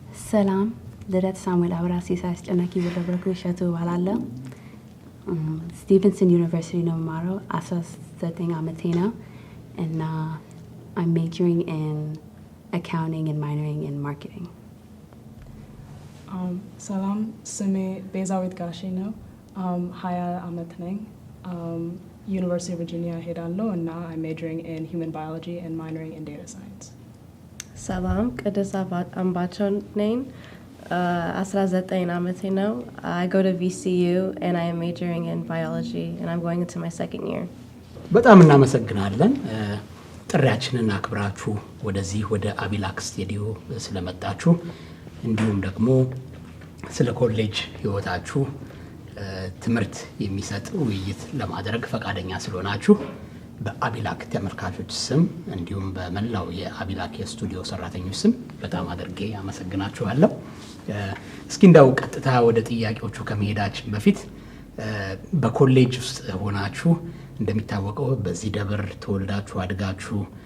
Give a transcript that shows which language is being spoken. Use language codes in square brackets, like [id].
[am] ሰላም፣ ልደት ሳሙኤል አብራሲሳ አስጨናቂ ወደብረኩ ሸቱ እባላለሁ። ስቲቨንሰን ዩኒቨርሲቲ ነው የምማረው። 19 ዓመቴ ነው እና [en] I'm majoring in accounting and minoring in marketing. [am] ሰላም፣ ስሜ ቤዛዊት ጋሼ ነው። 20 ዓመት ነኝ። ዩኒቨርሲቲ ቨርጂኒያ ሄዳለሁ እና [en] I'm majoring in human biology and minoring in data science. [am] ሰላም፣ ቅድስት አምባቸው ነኝ። 19 ዓመቴ ነው። [en] I go to VCU and I am majoring in biology and I'm going into my 2nd year. [am] በጣም እናመሰግናለን። ጥሪያችንን አክብራችሁ ወደዚህ ወደ አቢላክ ስቱዲዮ ስለመጣችሁ እንዲሁም ደግሞ ስለ ኮሌጅ ህይወታችሁ ትምህርት የሚሰጥ ውይይት ለማድረግ ፈቃደኛ ስለሆናችሁ በአቢላክ ተመልካቾች ስም እንዲሁም በመላው የአቢላክ የስቱዲዮ ሰራተኞች ስም በጣም አድርጌ አመሰግናችኋለሁ። እስኪ እንዳው ቀጥታ ወደ ጥያቄዎቹ ከመሄዳችን በፊት በኮሌጅ ውስጥ ሆናችሁ እንደሚታወቀው በዚህ ደብር ተወልዳችሁ አድጋችሁ